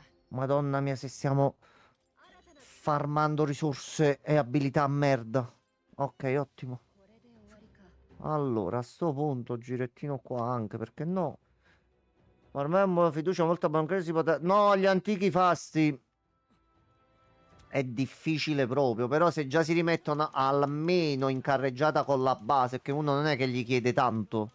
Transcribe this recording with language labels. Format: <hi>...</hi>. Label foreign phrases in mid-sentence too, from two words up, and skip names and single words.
<it>Madonna mia, se stiamo farmando risorse e abilità a merda. Ok, ottimo.</it> <ja>これで終わりか。</ja> <it>Allora, a sto punto, girettino qua anche, perché no? Ormai ho fiducia molto bancaria si potrà... No, gli antichi fasti. È difficile proprio, però se già si rimettono almeno in carreggiata con la base, che uno non è che gli chiede tanto.</it>